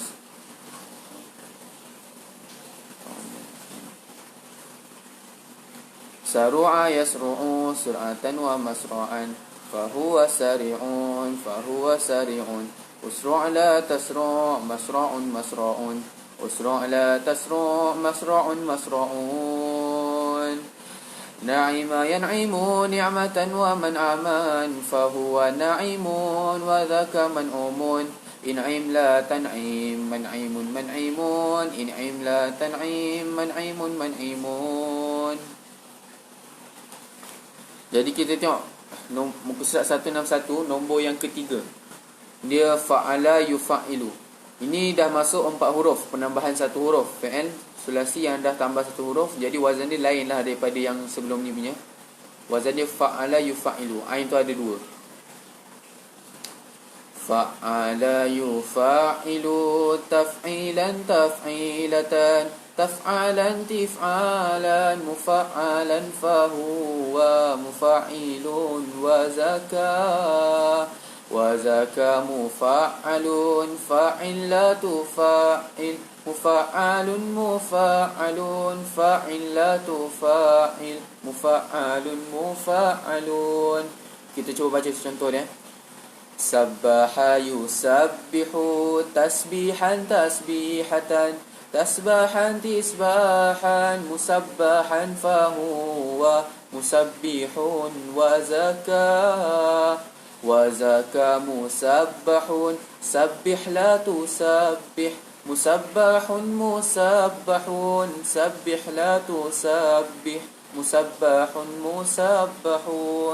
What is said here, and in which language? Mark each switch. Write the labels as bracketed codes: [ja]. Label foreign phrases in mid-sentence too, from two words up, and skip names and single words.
[ar] سرع يسرع سرعة ومسرعا فهو سريع فهو سريع اسرع لا تسرع مسرع مسرع اسرع لا تسرع مسرع مسرع. نعم ينعم نعمة ومنعما فهو ناعم وذاك منعوم. انعم لا تنعم منعم منعم. انعم لا تنعم منعم منعم. [ms] Jadi kita tengok muka surat 161, nombor yang ketiga. [ar] Dia فعّل يفعّل. [ms] Ini dah masuk 4 huruf, penambahan 1 huruf. [ar] فعل ثلاثي [ms] yang dah tambah 1 huruf. Jadi wazan dia lain lah daripada yang sebelum ni punya. Wazan dia [ar] فعّل يفعّل. [ms] Ain tu ada 2. [ar] فعّل يفعّل تفعيلا تفعيلة تفعالا تفعالا مفعّلا فهو مفعّل وذاك مفعّل فعّلت فعّل مفعّل مفعّل فعّلت فعّل مفعّل مفعّل. [ms] Kita cuba baca contoh dia. [ar] سبّح يسبّح تسبيحا تسبيحة تسبحا تسباحا مسبّحا فهو مسبّح وذاك مسبّح سبّح لا تسبّح مسبّح مسبّح سبّح لا تسبّح مسبّح مسبّح.